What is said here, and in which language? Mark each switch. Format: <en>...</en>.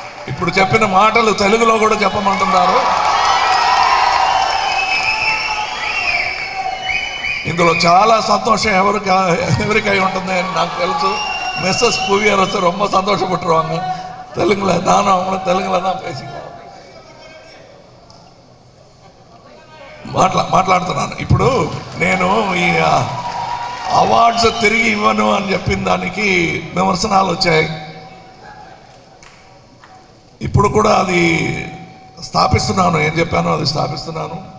<te>ఇప్పుడు చెప్పిన మాటలు తెలుగులో కూడా చెప్పమంటున్నారు. ఇందులో చాలా సంతోషం ఎవరికై ఉంటుంది అని నాకు తెలుసు.</te> <ta>மிஸ்ஸஸ் புவியரசு ரொம்ப சந்தோஷப்பட்டுருவாங்க. தெலுங்குல நானும் அவங்களும் தெலுங்குல தான் பேசிக்குவோம்.</ta> <te>మాట్లాడుతున్నాను. ఇప్పుడు నేను ఈ అవార్డ్స్ తిరిగి ఇవ్వను అని చెప్పిన దానికి విమర్శనాలు వచ్చాయి. ఇప్పుడు కూడా అది స్థాపిస్తున్నాను. ఏం చెప్పానో అది స్థాపిస్తున్నాను.</te>